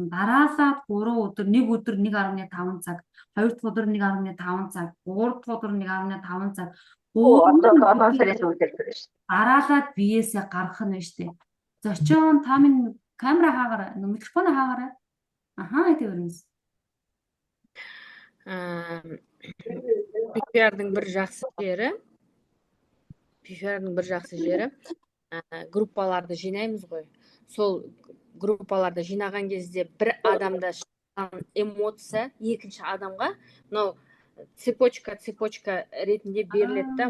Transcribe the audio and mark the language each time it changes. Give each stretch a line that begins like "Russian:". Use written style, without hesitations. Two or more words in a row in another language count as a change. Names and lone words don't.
Mongolian: Дараалаад 3 өдөр, нэг өдөр 1.5 цаг, 2 дахь өдөр 1.5 цаг, 3 дахь өдөр 1.5 цаг. Дараалаад биеэсээ гаргах нь штэ. Зочин та минь камера хаагаарай, микрофон хаагаарай. Айтайвэрнэс.
Kazakh: ПФР-ның бір жақсы жері группаларды жинаймыз ғой. Сол группаларды жинаған кезде бір адамда шыққан эмоция екінші адамға мынау цепочка ретінде беріледі да.